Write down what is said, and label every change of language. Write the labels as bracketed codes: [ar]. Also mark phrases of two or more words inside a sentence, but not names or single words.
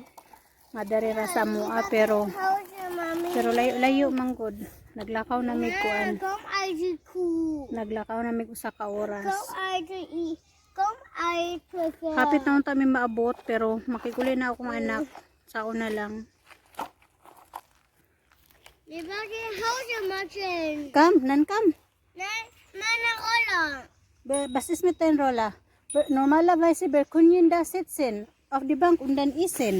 [ceb] Nga dari ra sa mua pero layo man gud. Naglakaw na mi kuan. Naglakaw na mi usa ka oras. Hapit na unta mi maabot pero makikuli na akong anak. Sao na lang. Kam, nan kam. [de] Meine Rolle. Was ist mit deiner Rolle? Normalerweise können da sitzen auf die Bank und dann essen.